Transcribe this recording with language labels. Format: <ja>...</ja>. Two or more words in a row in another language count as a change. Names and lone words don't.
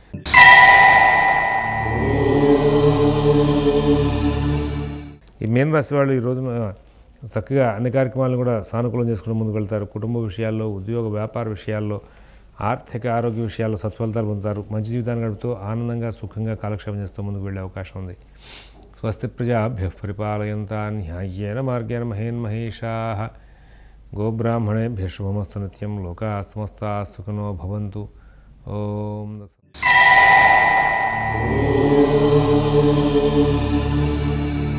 <te>ఈ మీనరాశి వాళ్ళు ఈ రోజున చక్కగా అన్ని కార్యక్రమాలను కూడా సానుకూలం చేసుకుని ముందుకు వెళ్తారు. కుటుంబ విషయాల్లో, ఉద్యోగ వ్యాపార విషయాల్లో, ఆర్థిక ఆరోగ్య విషయాల్లో సత్ఫలితాలు పొందుతారు. మంచి జీవితాన్ని గడుపుతూ ఆనందంగా సుఖంగా కాలక్షేపం చేస్తూ ముందుకు వెళ్ళే అవకాశం ఉంది.</te> <sa>స్వస్తి ప్రజాభ్యః పరిపాలయంతాం న్యాయేన మార్గేణ మహేన్మహేషాః. గోబ్రాహ్మణేభ్యః శుభమస్తు నిత్యం. లోకాః సమస్తాః సుఖినో భవంతు. ఓం</sa>